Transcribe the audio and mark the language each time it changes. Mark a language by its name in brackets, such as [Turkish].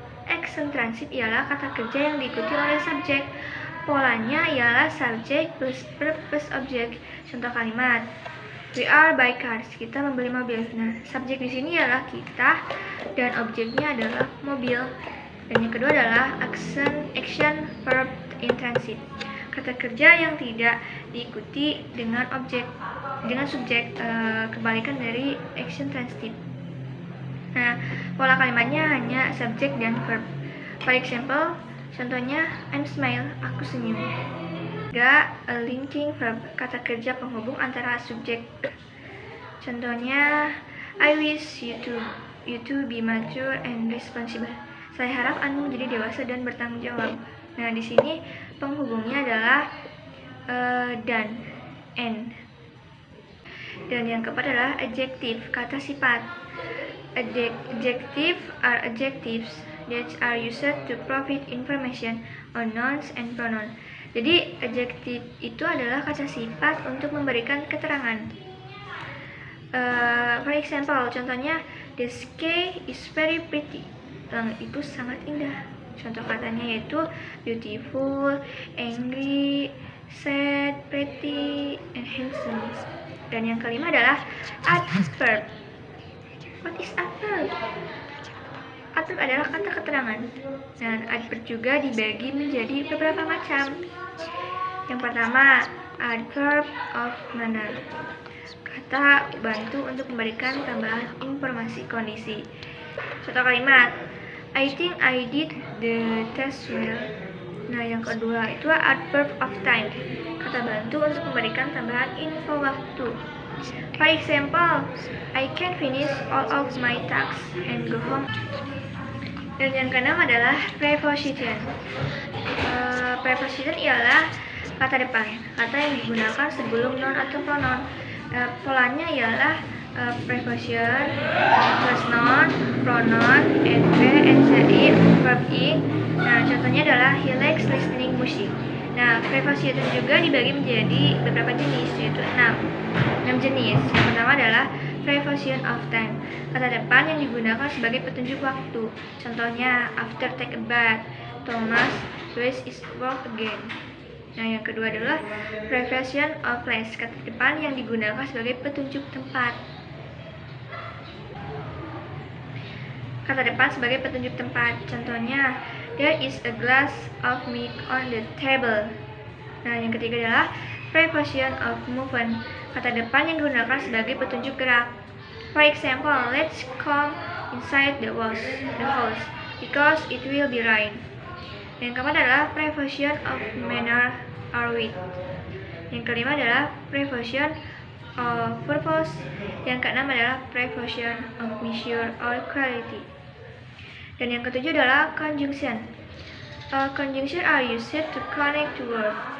[Indonesian] Action transitive ialah kata kerja yang diikuti oleh subjek. Polanya ialah subjek plus verb plus objek. Contoh kalimat, [English] we are buy cars. [Indonesian] Kita membeli mobil. Nah, subjek di sini ialah kita dan objeknya adalah mobil. Dan yang kedua adalah action verb intransitive, kata kerja yang tidak diikuti dengan subjek, kebalikan dari action transitive. Nah, pola kalimatnya hanya subjek dan verb. [English] For example, [Indonesian] contohnya, [English] I'm smile, [Indonesian] aku senyum. Juga linking verb, kata kerja penghubung antara subjek. [English] Contohnya, I wish you to be mature and responsible. [Indonesian] Saya harap Anda menjadi dewasa dan bertanggung jawab. Nah, di sini penghubungnya adalah dan, and. Dan yang keempat adalah adjective, kata sifat. [English] Adjective are adjectives that are used to provide information on nouns and pronoun. [Indonesian] Jadi, adjective itu adalah kata sifat untuk memberikan keterangan. [English] For example, contohnya, the sky is very pretty. [Indonesian] Langit itu sangat indah. Contoh katanya yaitu beautiful, angry, sad, pretty, and handsome. Dan yang kelima adalah adverb. [English] What is adverb? [Indonesian] Adverb adalah kata keterangan. Dan adverb juga dibagi menjadi beberapa macam. Yang pertama, adverb of manner, kata bantu untuk memberikan tambahan informasi kondisi. Contoh kalimat, [English] I think I did the test well. [Indonesian] Nah, yang kedua itu adverb of time, kata bantu untuk memberikan tambahan info waktu. [English] For example, I can finish all of my tasks and go home. [Indonesian] Dan yang keenam adalah preposition. Preposition ialah kata depan, kata yang digunakan sebelum noun atau pronoun. Polanya ialah preposition plus noun, pronoun, NP, NCI, verb in. Nah, contohnya adalah [English] he likes listening music. [Indonesian] Nah, preposition juga dibagi menjadi beberapa jenis, yaitu 6 jenis. Yang pertama adalah preposition of time, kata depan yang digunakan sebagai petunjuk waktu. [English] Contohnya, after take a bath, Thomas does his work again. [Indonesian] Nah, yang kedua adalah preposition of place, kata depan yang digunakan sebagai petunjuk tempat. Kata depan sebagai petunjuk tempat. [English] Contohnya, there is a glass of milk on the table. [Indonesian] Nah, yang ketiga adalah preposition of movement, kata depan yang digunakan sebagai petunjuk gerak. [English] For example, let's come inside the house because it will be rain. [Indonesian] Yang keempat adalah preposition of manner or with. Yang kelima adalah preposition of purpose. Yang keenam adalah preposition of measure or quality. Dan yang ketujuh adalah conjunction. [English] Conjunction are used to connect two words.